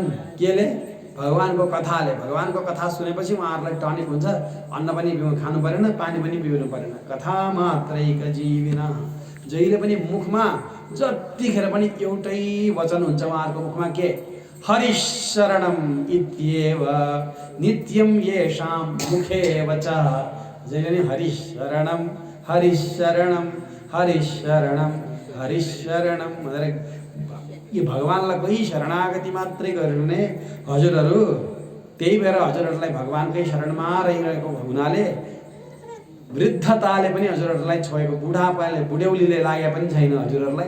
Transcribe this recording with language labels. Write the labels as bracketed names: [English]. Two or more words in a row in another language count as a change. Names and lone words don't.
[Nepali] केले? भगवानको कथाले। भगवानको कथा सुनेपछि उहाँहरूलाई टनिक हुन्छ। अन्न पनि खानु परेन, पानी पनि पिउनु परेन। [Sanskrit] कथा मात्रैक जीविनः, [Nepali] जहिले पनि मुखमा जतिखेर पनि एउटै वचन हुन्छ उहाँहरूको मुखमा, के? [Sanskrit] हरिशरणम इत्येव नित्यम येषां मुखे वचः। [Nepali] जहिले नै [Sanskrit] हरिशरणम हरिशरणम हरिशरणम हरिशरणम [Nepali] भनेर यी भगवानलाई कोही शरणागति मात्रै गर्ने हजुरहरू। त्यही भएर हजुरहरूलाई भगवानकै शरणमा रहिरहेको हुनाले वृद्धताले पनि हजुरहरूलाई छोएको, बुढापाले बुढ्यौलीले लागे पनि छैन हजुरहरूलाई।